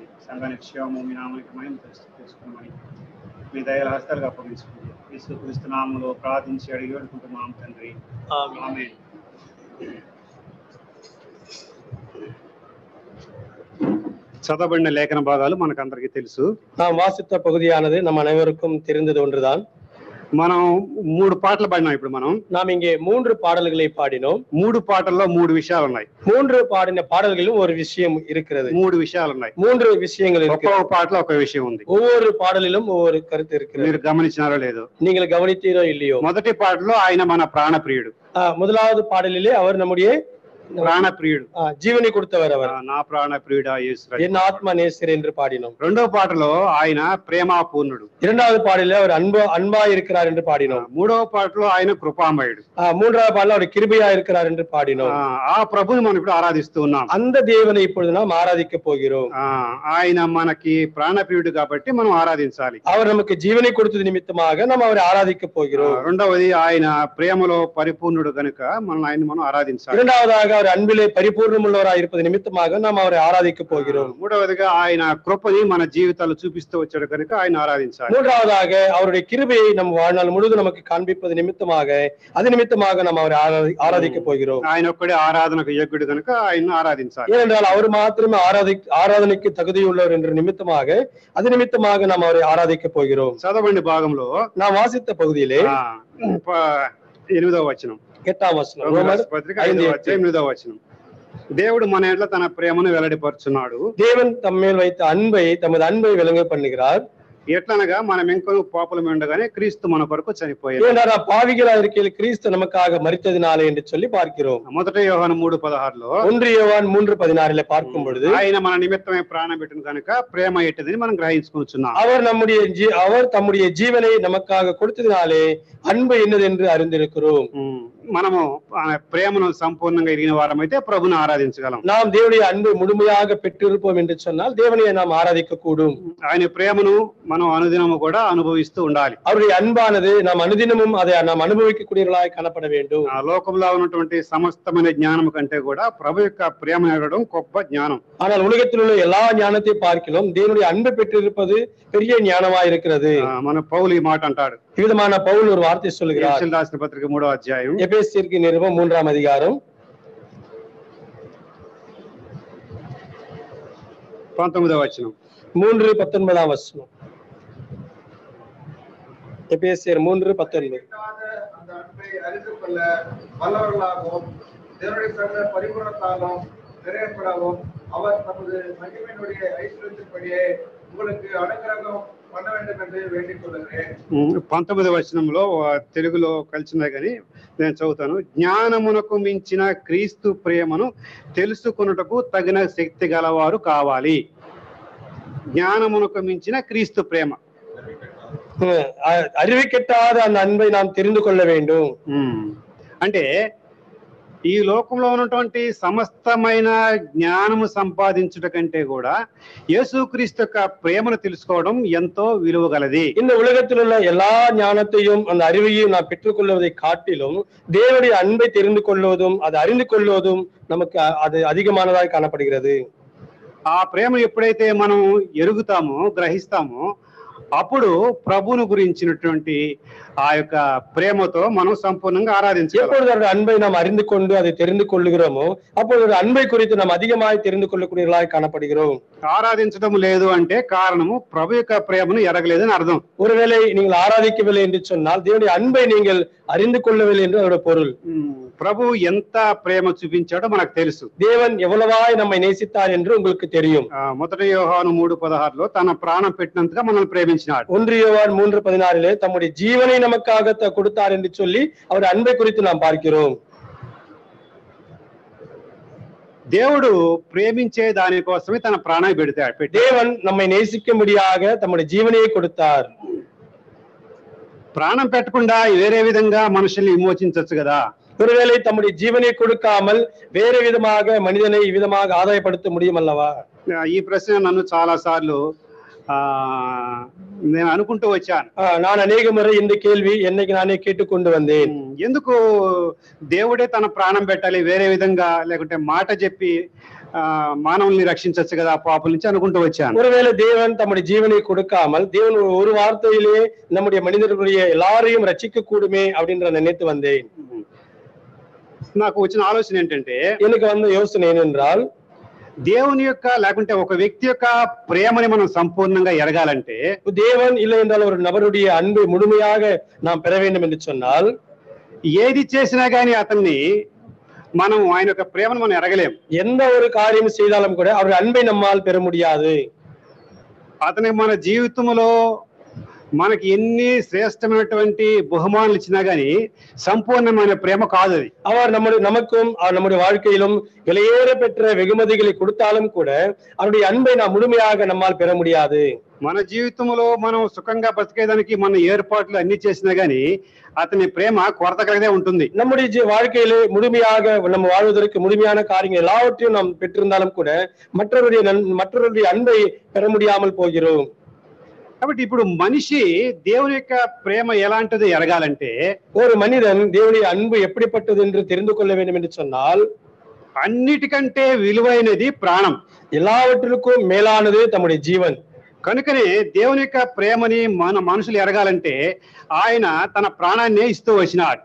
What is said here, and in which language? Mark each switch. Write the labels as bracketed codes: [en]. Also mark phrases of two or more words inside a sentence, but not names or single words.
[te] సంఘానికి క్షేమము, మీ నామానికి మహిమ తెలుసుకోమని మీ దయల హస్తాలుగా అప్పగించుకుంది. యేసుక్రీస్తు నామములో ప్రార్థించి అడిగి వేడుకుంటున్నాం తండ్రి. ఆమేన్. చదవబడిన లేఖన భాగాలు మనకు అందరికీ తెలుసు. [ta] நாம் வாசித்த பகுதியானது நம் அனைவருக்கும் தெரிந்தது ஒன்றுதான். [te] మనం 3 పాటలు పాడినాం. ఇప్పుడు మనం [ta] நாம் இங்கே 3 பாடல்களை பாடினோம். [te] 3 పాటల్లో 3 విషయాలు ఉన్నాయి. [ta] 3 பாடின பாடல்களிலும் ஒரு விஷயம் இருக்கிறது. [te] 3 విషయాలు ఉన్నాయి. [ta] 3 விஷயங்கள் இருக்கு. [te] ఒక్కొక్క పాటలో ఒక విషయం ఉంది. [ta] ஒவ்வொரு பாடலிலும் ஒவ்வொரு கருத்து இருக்கிறது. [te] మీరు గమనించారో లేదో? [ta] நீங்கள் கவனித்தீரோ இல்லையோ? [te] మొదటి పాటలో ఆయన మన ప్రాణప్రియుడు. [ta] முதலாவது பாடலிலே அவர் நம்முடைய [te] ప్రాణప్రియుడు, [ta] జీవని கொடுத்தவர். அவர் [te] నా ప్రాణప్రియుడా యేసు, [ta] என் ஆத்மா நேசர் என்று பாடினோம். [te] రెండవ పాటలో ఆయన ప్రేమాపూర్ణుడు. [ta] இரண்டாவது பாடலில் அவர் அன்பா இருக்கிறார் என்று பாடினோம். [te] మూడవ పాటలో ఆయన కృపామయుడు. [ta] மூன்றாவது பாடலில் அவர் கிருபையா இருக்கிறார் என்று பாடினோம். [te] ఆ ప్రభుని మనం ఇప్పుడు ఆరాధిస్తూ ఉన్నాం. [ta] அந்த தேவனை இப்பொழுது நாம் ஆராதிக்க போகிறோம். [te] ఆయన మనకి ప్రాణప్రియుడు కాబట్టి మనం ఆరాధించాలి. [ta] அவர் நமக்கு జీవனை கொடுத்தது నిమిత్తமாக நாம் அவரை ఆరాధిக்க போகிறோம். [te] రెండవది ఆయన ప్రేమలో పరిపూర్ణుడు కనుక మనం ఆరాధించాలి. [ta] இரண்டாவதாக அவர் அன்பிலே பரிபூர்ணமுள்ளவராய் இருப்பது நிமித்தமாக நாம் அவரை ஆராதிக்க போகிறோம். [te] మూడవదిగా ఆయన కృపని మన జీవితాల్లో చూపిస్తూ వచ్చాడు కనుక ఆయన ఆరాధించాలి. [ta] மூன்றாவதாக அவருடைய கிருபையை நம் வாழ்நாள் முழுவதும் நமக்கு காண்பிப்பது நிமித்தமாக அது நிமித்தமாக நாம் அவரை ஆராதிக்க போகிறோம். [te] ఆయన ఒక్కడే ఆరాధనకు యోగ్యుడు కనుక ఆయన్ను ఆరాధించాలి. [ta] ஏனென்றால் அவர் மாத்திரமே ஆராதனைக்கு தகுதியுள்ளவர் என்ற நிமித்தமாக அது நிமித்தமாக நாம் அவரை ஆராதிக்க போகிறோம். [te] చదవండి భాగంలో [ta] நாம் வாசித்த பகுதியிலே [te] 8వ వచనం, 8వ వచనం, రోమర్ పత్రిక 5వ అధ్యాయం 8వ వచనం. దేవుడు మన ఎడల తన ప్రేమను వెల్లడిపరుచున్నాడు. [ta] தேவன் தம்மேல் வைத்த அன்பை தமது அன்பை விளங்க பண்ணுகிறார். [te] ఎట్లనగా మనం ఇంకొక పాపులమే ఉండగానే క్రీస్తు మన కొరకు చనిపోయాడు. [ta] ஏனென்றால் பாவிகளா இருக்கையில் கிறிஸ்து நமக்காக மரித்ததினாலே என்று சொல்லி பார்க்கிறோம். [te] 1 యోహాను 3:16లో [ta] 1 யோவான் 3:16 பார்க்கும் பொழுது [te] ఆయన మన నిమిత్తమే ప్రాణం పెట్టిన కనుక ప్రేమ ఎట్టిదని మనం గ్రహించుకుంటున్నాం. [ta] அவர் தம்முடைய ஜீவனை நமக்காக கொடுத்ததினாலே அன்பு என்னது என்று அறிந்திருக்கிறோம். [te] మనము ప్రేమను సంపూర్ణంగా ఎరిగిన వారమైతే ప్రభుని ఆరాధించగలం. [ta] நாம் தேவனுடைய அன்பை முழுமையாக பெற்றிருப்போம் என்று சொன்னால் தேவனை நாம் ஆராதிக்க கூடும். [te] ఆయన ప్రేమను మనం అనుదినము కూడా అనుభవిస్తూ ఉండాలి. [ta] அவருடைய அன்பானது நாம் అనుదినமும் அதை நாம் అనుభవిக்கக்கூடியவர்களாய் காணப்பட வேண்டும். [te] ఆ లోకంలో ఉన్నటువంటి సమస్తమైన జ్ఞానం కంటే కూడా ప్రభు యొక్క ప్రేమ ఎరగడం గొప్ప జ్ఞానం. [ta] ஆனால் உலகத்தில் உள்ள எல்லா ஞானத்தை பார்க்கிலும் தேவனுடைய அன்பை பெற்றிருப்பது பெரிய ஞானமாய் இருக்கிறது. [te] మన పౌలు ఈ మాట అంటాడు. [ta] விதமான பவுல் ஒரு வார்த்தை சொல்லுகிறார். [te] ఎఫెసీయులకు రాసిన పత్రిక 3వ అధ్యాయం, [ta] எபேசியருக்கு நிருபம் 3ஆம் அதிகாரம் [te] 19వ వచనం, [ta] 3:19 வசனம். எபேசியர் 3:19. அந்த அன்பை அறிந்து கொள்ள வல்லவர்களாகவும் தேவனுடைய சகல பரிபூரணத்தாலும் நிறைவேற்றவும் அவர் தமது மகிமையினுடைய ஐஸ்வர்யத்தின்படியே உங்களுக்கு அனுக்கிரகம் பண்ண வேண்டும் என்று வேண்டிக் கொள்கிறேன். [te] 19వ వచనంలో తెలుగులో కలిసినా కానీ నేను చదువుతాను. జ్ఞానమునకు మించిన క్రీస్తు ప్రేమను తెలుసుకొనుటకు తగిన శక్తి గలవారు కావాలి. జ్ఞానమునకు మించిన క్రీస్తు ప్రేమ, [ta] அறிவிக்கெட்டாத அந்த அன்பை நாம் தெரிந்து கொள்ள வேண்டும். [te] అంటే ఈ లోకంలో ఉన్నటువంటి సమస్తమైన జ్ఞానము సంపాదించుట కంటే కూడా యేసుక్రీస్తు యొక్క ప్రేమను తెలుసుకోవడం ఎంతో విలువ గలది. [ta] இந்த உலகத்தில் உள்ள எல்லா ஞானத்தையும் அந்த அறிவையும் நாம் பெற்றுக்கொள்வதை காட்டிலும் தேவனுடைய அன்பை தெரிந்து கொள்வதும் அதை அறிந்து கொள்வதும் நமக்கு அது அதிகமானதாய் காணப்படுகிறது. [te] ఆ ప్రేమ ఎప్పుడైతే మనం ఎరుగుతామో గ్రహిస్తామో అప్పుడు ప్రభువును గురించినటువంటి ఆ యొక్క ప్రేమతో మనం సంపూర్ణంగా ఆరాధించాలి. [ta] எப்பொழுது அவருடைய அன்பை நாம் அறிந்து கொண்டு அதை தெரிந்து கொள்ளுகிறோமோ அப்பொழுது அன்பை குறித்து நாம் அதிகமாய் தெரிந்து கொள்ளக்கூடியவர்களாய் காணப்படுகிறோம். [te] ఆరాధించడం లేదు అంటే కారణము ప్రభు యొక్క ప్రేమను ఎరగలేదని అర్థం. [ta] ஒருவேளை நீங்கள் ஆராதிக்கவில்லை என்று சொன்னால் தேவனுடைய அன்பை நீங்கள் அறிந்து கொள்ளவில்லை என்று அதோட பொருள். [te] ప్రభు ఎంత ప్రేమ చూపించాడో మనకు తెలుసు. [ta] தேவன் எவ்வளவாய் நம்மை நேசித்தார் என்று உங்களுக்கு தெரியும். [te] 1 యోహాను 3:16లో తన ప్రాణం పెట్టినంతగా మనల్ని ప్రేమించినాడు. [ta] 1 யோவான் 3:16 தம்முடைய ஜீவனை நமக்காக கொடுத்தார் என்று சொல்லி அவர் அன்பை குறித்து நாம் பார்க்கிறோம். [te] దేవుడు ప్రేమించే దానికోసమే తన ప్రాణాన్ని పెడతాడు. [ta] தேவன் நம்மை நேசிக்கும்படியாக தம்முடைய ஜீவனையை கொடுத்தார். [te] ప్రాణం పెట్టకుండా వేరే విధంగా మనుషుల్ని విమోచించవచ్చు కదా. [ta] ஒருவேளை தம்முடைய ஜீவனை கொடுக்காமல் வேறு விதமாக மனிதனை விதமாக ஆதாயப்படுத்த முடியும் அல்லவா? [te] ఈ ప్రశ్న నన్ను చాలా సార్లు నేను అనుకుంటూ వచ్చాను. [ta] நான் அநேக முறை இந்த கேள்வி என்னைக்கு நானே கேட்டுக்கொண்டு வந்தேன். [te] ఎందుకు దేవుడే తన ప్రాణం పెట్టాలి, వేరే విధంగా లేకుంటే మాట చెప్పి మానవుల్ని రక్షించవచ్చు కదా పాపుల నుంచి అనుకుంటూ వచ్చాను. [ta] ஒருவேளை தேவன் தம்முடைய ஜீவனை கொடுக்காமல் தேவன் ஒரு வார்த்தையிலே நம்முடைய மனிதர்களுடைய எல்லாரையும் ரட்சிக்க கூடுமே அப்படின்ற நினைத்து வந்தேன். [te] నాకు వచ్చిన ఆలోచన ఏంటంటే, [ta] எனக்கு வந்த யோசனை என்னென்றால் [te] దేవుని యొక్క లేకుంటే ఒక వ్యక్తి యొక్క ప్రేమని మనం సంపూర్ణంగా ఎరగాలంటే, [ta] தேவன் இல்லை என்றால் ஒரு நபருடைய அன்பை முழுமையாக நாம் பெற வேண்டும் என்று சொன்னால் [te] ఏది చేసినా గానీ అతన్ని మనం ఆయన యొక్క ప్రేమను మనం ఎరగలేం. [ta] எந்த ஒரு காரியம் செய்தாலும் கூட அவருடைய அன்பை நம்மால் பெற முடியாது. [te] అతనికి మన జీవితంలో మనకి ఎన్ని శ్రేష్టమైనటువంటి బహుమానాలు ఇచ్చినా గానీ సంపూర్ణమైన ప్రేమ కాదు అది. [ta] அவர் நமக்கும் நம்முடைய வாழ்க்கையிலும் விலையேற பெற்ற வெகுமதிகளை கொடுத்தாலும் கூட அவருடைய அன்பை நாம் முழுமையாக நம்மால் பெற முடியாது. [te] మన జీవితంలో మనం సుఖంగా బతికేదానికి మన ఏర్పాట్లు అన్ని చేసినా గానీ అతని ప్రేమ కొరత కలిగే ఉంటుంది. [ta] நம்முடைய வாழ்க்கையிலே முழுமையாக நம்ம வாழ்வதற்கு முழுமையான காரியங்கள் எல்லாவற்றையும் நாம் பெற்றிருந்தாலும் கூட மற்றவருடைய அன்பை பெற முடியாமல் போகிறோம். [te] కాబట్టి ఇప్పుడు మనిషి దేవుని యొక్క ప్రేమ ఎలాంటిది ఎరగాలంటే, [ta] ஒரு மனிதன் தேவனுடைய அன்பு எப்படிப்பட்டது என்று தெரிந்து கொள்ள வேண்டும் என்று சொன்னால் [te] అన్నిటికంటే విలువైనది ప్రాణం. [ta] எல்லாவற்றிற்கும் மேலானது தம்முடைய ஜீவன். [te] కనుకనే దేవుని యొక్క ప్రేమని మనుషులు ఎరగాలంటే ఆయన తన ప్రాణాన్ని ఇస్తూ వచ్చినాడు.